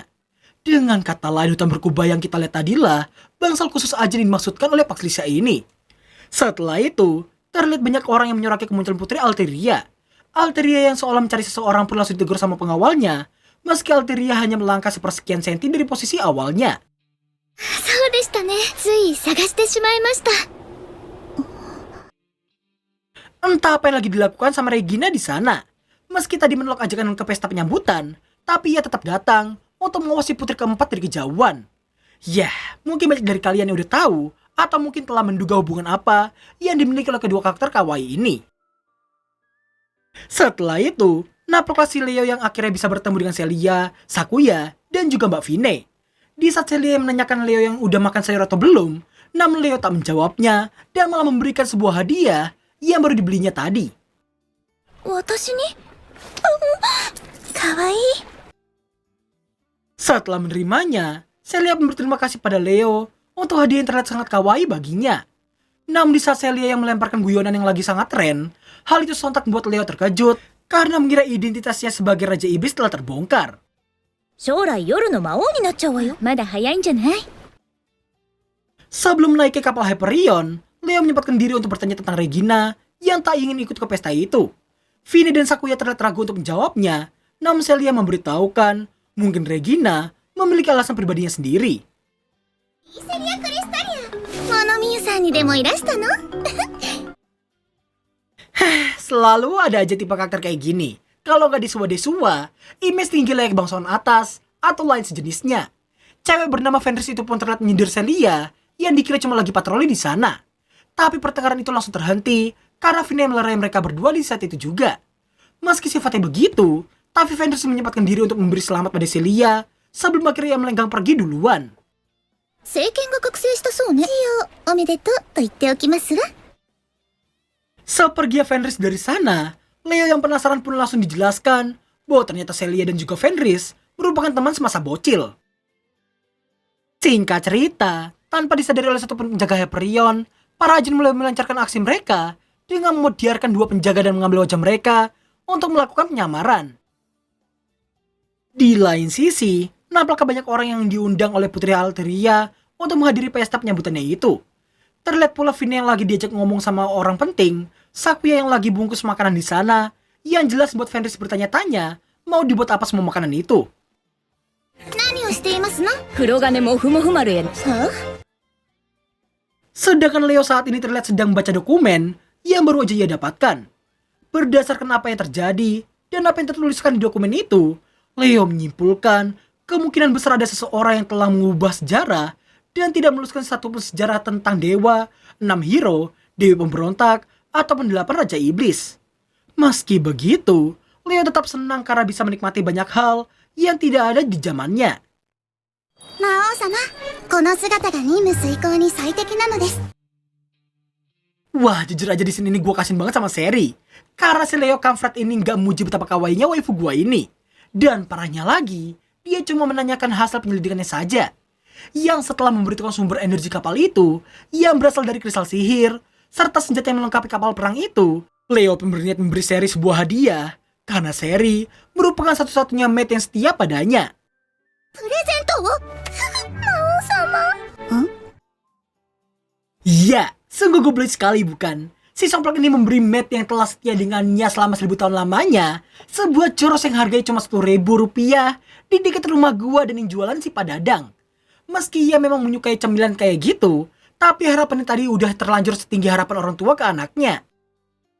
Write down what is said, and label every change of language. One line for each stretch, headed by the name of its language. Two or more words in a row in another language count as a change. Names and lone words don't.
Indonesian: Dengan kata lain, hutan berkubah yang kita lihat tadilah bangsal khusus ajin yang dimaksudkan oleh Pak Lixia ini. Setelah itu, terlihat banyak orang yang menyoraki kemunculan Putri Alteria. Alteria yang seolah mencari seseorang pun langsung ditegur sama pengawalnya, meski Alteria hanya melangkah sepersekian senti dari posisi awalnya.
Japanese: そうでしたね。つい探してしまいました。
Indonesian: Entah apa yang lagi dilakukan sama Regina di sana. Meski tadi menolak ajakan ke pesta penyambutan, tapi ia tetap datang untuk mengawasi putri keempat dari kejauhan. Yah, mungkin banyak dari kalian yang udah tahu, atau mungkin telah menduga hubungan apa yang dimiliki oleh kedua karakter kawaii ini. Setelah itu, nampaklah si Leo yang akhirnya bisa bertemu dengan Celia, Sakuya, dan juga Mbak Fine. Di saat Celia menanyakan Leo yang udah makan sayur atau belum, namun Leo tak menjawabnya dan malah memberikan sebuah hadiah yang baru dibelinya tadi.
Japanese: 私にかわいい。
Indonesian: Setelah menerimanya, Celia pun berterima kasih pada Leo untuk hadiah yang terlihat sangat kawaii baginya. Namun di saat Celia yang melemparkan guyonan yang lagi sangat tren, hal itu sontak membuat Leo terkejut karena mengira identitasnya sebagai Raja Iblis telah terbongkar.
Japanese: 将来夜の魔王になっちゃうわよ。まだ早いんじゃない？
Indonesian: Sebelum menaiki kapal Hyperion, Leo menyempatkan diri untuk bertanya tentang Regina yang tak ingin ikut ke pesta itu. Fine dan Sakuya terlihat ragu untuk menjawabnya, namun Celia memberitahukan mungkin Regina memiliki alasan pribadinya sendiri.
Japanese: セリア・クリスタリア。モノミユさんにでもいらしたの？
Indonesian: Selalu ada aja tipe karakter kayak gini. Kalau nggak desua-desua, image tinggi layak bangsawan atas, atau lain sejenisnya. Cewek bernama Fenris itu pun terlihat menyindir Celia, yang dikira cuma lagi patroli di sana. Tapi pertengkaran itu langsung terhenti, karena Fine melerai mereka berdua di saat itu juga. Meski sifatnya begitu, tapi Fenris menyempatkan diri untuk memberi selamat pada Celia, sebelum akhirnya ia melenggang pergi duluan.
Japanese: 政権が覚醒したそうね。一応おめでとうと言っておきますわ。
Indonesian: Seperginya Fenris dari sana, Leo yang penasaran pun langsung dijelaskan bahwa ternyata Celia dan juga Fenris merupakan teman semasa bocil. Singkat cerita, tanpa disadari oleh satu penjaga Hyperion, para ajin mulai melancarkan aksi mereka dengan memodiarkan dua penjaga dan mengambil wajah mereka untuk melakukan penyamaran. Di lain sisi, nampaknya banyak orang yang diundang oleh Putri Alteria untuk menghadiri pesta penyambutannya itu. Terlihat pula Fine yang lagi diajak ngomong sama orang penting, Sakuya yang lagi bungkus makanan di sana, yang jelas buat Fenris bertanya-tanya mau dibuat apa semua makanan itu.
Japanese: 何をしていますの？黒金もふもふ丸へは？
Indonesian: Sedangkan Leo saat ini terlihat sedang baca dokumen yang baru aja ia dapatkan. Berdasarkan apa yang terjadi dan apa yang tertuliskan di dokumen itu, Leo menyimpulkan kemungkinan besar ada seseorang yang telah mengubah sejarah dan tidak menuliskan satupun sejarah tentang dewa, 6 hero, dewi pemberontak, ataupun 8 raja iblis. Meski begitu, Leo tetap senang karena bisa menikmati banyak hal yang tidak ada di zamannya.
Japanese: 魔王様、この姿が任務遂行に最適なのです。
Indonesian: Wah, jujur aja di sini nih gue kasihin banget sama seri. Karena si Leo Kamfrat ini nggak muji betapa kawainya waifu gue ini. Dan parahnya lagi, dia cuma menanyakan hasil penyelidikannya saja. Yang setelah memberitahukan sumber energi kapal itu, yang berasal dari kristal sihir, serta senjata yang melengkapi kapal perang itu, Leo pun berniat memberi Seri sebuah hadiah. Karena Seri merupakan satu-satunya mate yang setia padanya.
Japanese: プレゼントを魔王様。ん？
Indonesian: Iya, sungguh goblok sekali bukan? Si Somplak ini memberi mate yang telah setia dengannya selama 1000 tahun lamanya sebuah coros yang harganya cuma 10.000 rupiah di dekat rumah gua dan yang jualan si Padadang. Meski ia memang menyukai cemilan kayak gitu, tapi harapannya tadi udah terlanjur setinggi harapan orang tua ke anaknya.